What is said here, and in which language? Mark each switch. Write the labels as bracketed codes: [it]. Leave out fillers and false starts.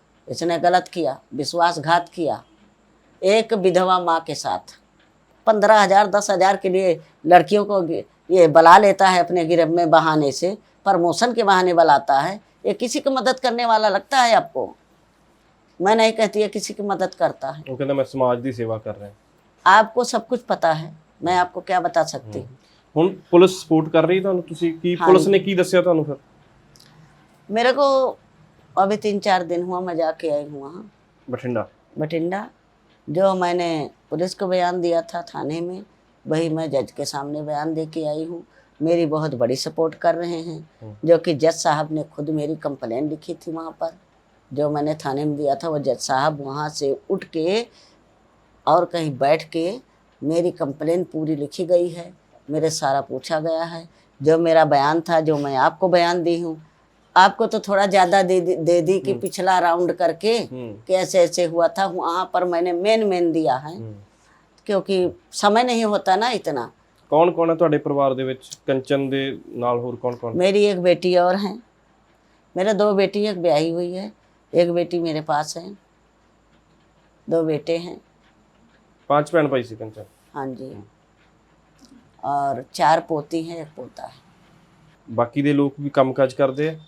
[hi] इसने गलत किया, विश्वासघात किया, एक विधवा माँ के साथ 15,000 10,000 के लिए लड़कियों को ये बुला लेता है अपने गिरफ्त में, बहाने से प्रमोशन के बहाने बुलाता है। ये किसी की मदद करने वाला लगता है आपको? मैं नहीं कहती है किसी की मदद करता है, वो कहता मैं समाज की सेवा कर रहा हूं। आपको सब कुछ पता है, मैं आपको क्या बता सकती हूँ। [pa] ਹੁਣ ਪੁਲਿਸ ਸਪੋਰਟ ਕਰ ਰਹੀ ਤੁਹਾਨੂੰ, ਤੁਸੀਂ ਕੀ ਪੁਲਿਸ ਨੇ ਕੀ ਦੱਸਿਆ ਤੁਹਾਨੂੰ ਫਿਰ? [hi] मेरे को अभी 3-4 दिन हुआ, मैं जाके आई हूँ वहाँ बठिंडा। जो मैंने पुलिस को बयान दिया था थाने में, वही मैं जज के सामने बयान दे के आई हूँ। मेरी बहुत बड़ी सपोर्ट कर रहे हैं, जो कि जज साहब ने खुद मेरी कंप्लेंट लिखी थी वहाँ पर, जो मैंने थाने में दिया था। वो जज साहब वहाँ से उठ के और कहीं बैठ के मेरी कंप्लेंट पूरी लिखी गई है, मेरे सारा पूछा गया है। जो मेरा बयान था, जो मैं आपको बयान दी हूँ, आपको तो थोड़ा ज़्यादा दे दी कि पिछला राउंड करके कैसे ऐसे हुआ था, वहाँ पर मैंने मेन दिया है, क्योंकि समय नहीं होता ना इतना। कौन कौन है [pa] ਤੁਹਾਡੇ ਪਰਿਵਾਰ ਦੇ ਵਿੱਚ? ਕੰਚਨ ਦੇ ਨਾਲ ਹੋਰ [hi] कौन कौन? मेरी एक बेटी और है, मेरे 2 बेटी, एक ब्याही हुई है, एक बेटी मेरे पास है, 2 बेटे हैं। [pa] 5 ਭੈਣ ਭਾਈ ਸੀ ਕੰਚਨ? [hi] हाँ जी, और 4 पोती हैं, 1 पोता है। बाकी दे लोग भी कामकाज करते हैं?